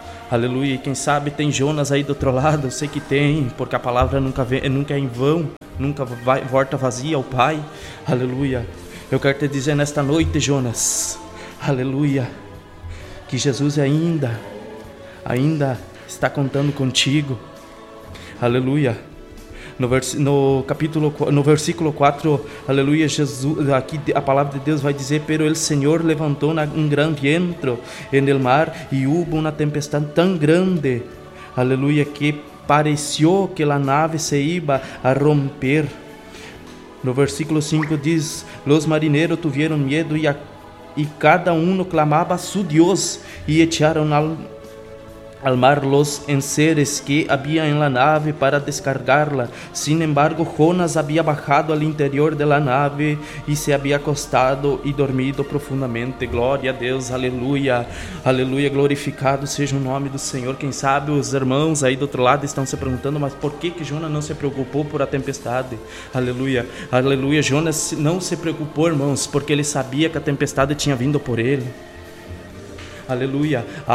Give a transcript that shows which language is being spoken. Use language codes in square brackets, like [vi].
[pt] Aleluia, e quem sabe tem Jonas aí do outro lado, eu sei que tem, porque a palavra nunca é em vão, nunca vai, volta vazia ao Pai. Aleluia. Eu quero te dizer nesta noite, Jonas, aleluia, que Jesus ainda está contando contigo. Aleluia. No versículo 4, aleluia, Jesus, aqui a palavra de Deus vai dizer: [es] pero el Señor levantó un gran viento en el mar y hubo una tempestad tan grande, aleluia, que pareció que la nave se iba a romper. [pt] No versículo 5 diz: [es] los marineros tuvieron miedo y cada uno clamaba a su Dios y echaron al mar los enseres que había en la nave para descargarla. Sin embargo, Jonas había bajado al interior de la nave y se había acostado y dormido profundamente. [pt] Glória a Deus, aleluia, aleluia, glorificado seja o nome do Senhor. Quem sabe os irmãos aí do outro lado estão se perguntando, mas por que Jonas não se preocupou por a tempestade? Aleluia, aleluia, Jonas não se preocupou, irmãos, porque ele sabia que a tempestade tinha vindo por ele. Aleluia.